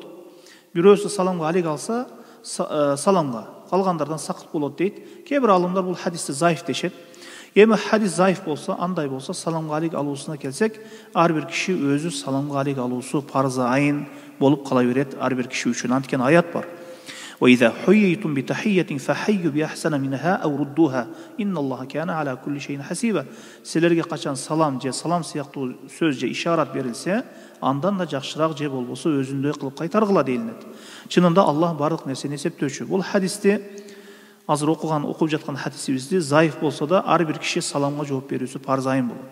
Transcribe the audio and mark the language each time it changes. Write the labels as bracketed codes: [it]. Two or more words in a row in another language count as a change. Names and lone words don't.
[ky] Бирөөсү саламга алик алса, саламга калгандардан сакыт болот дейт. Кээ бир алымдар бул хадисти заиф дешет. Эми хадис заиф болсо, андай болсо, саламга алик алуусуна келсек, ар бир киши өзү саламга алик алуусу парзы айын болуп кала берет, ар бир киши үчүн. Анткени аят бар. [ar] وإذا حييتم بتحية فحيوا بأحسن منها أو ردوها إن الله كان على كل شيء حسيبا. [ky] Силерге качан салам же салам сыяктуу сөз же ишарат берилсе, андан да жакшыраак же болбосо өзүндөй кылып кайтаргыла дейилет. Чынында Аллах бардык нерсени эсептөөчү. Бул хадисти азыр окуп жаткан хадисибизди заиф болсо да ар бир киши саламга жооп берүүсү парз айын болот.